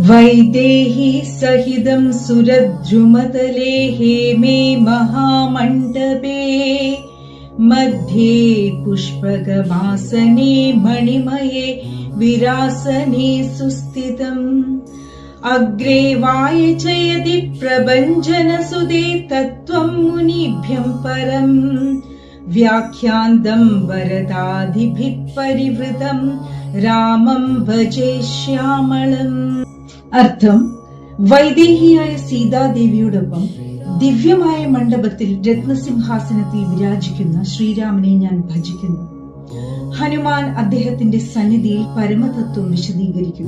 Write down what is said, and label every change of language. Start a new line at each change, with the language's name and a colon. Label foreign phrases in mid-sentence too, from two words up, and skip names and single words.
Sanskrit: वैदेही सहितं सुरद्रुमतले हेमे महामण्डपे मध्ये पुष्पकमासने मणिमये विरासने सुस्थितम् अग्रे वायचयति प्रभञ्जनसुते तत्त्वं मुनिभ्यं परम् व्याख्यान्तं वरदादिभिः परिवृतं രാമം ഭജേ ശ്യാമളം.
Malayalam: അർത്ഥം: വൈദേഹിയായ സീതാദേവിയോടൊപ്പം ദിവ്യമായ മണ്ഡപത്തിൽ രത്നസിംഹാസനത്തിൽ വിരാജിക്കുന്ന ശ്രീരാമനെ ഞാൻ ഭജിക്കുന്നു. ഹനുമാൻ അദ്ദേഹത്തിന്റെ സന്നിധിയിൽ പരമതത്വം വിശദീകരിക്കുന്നു.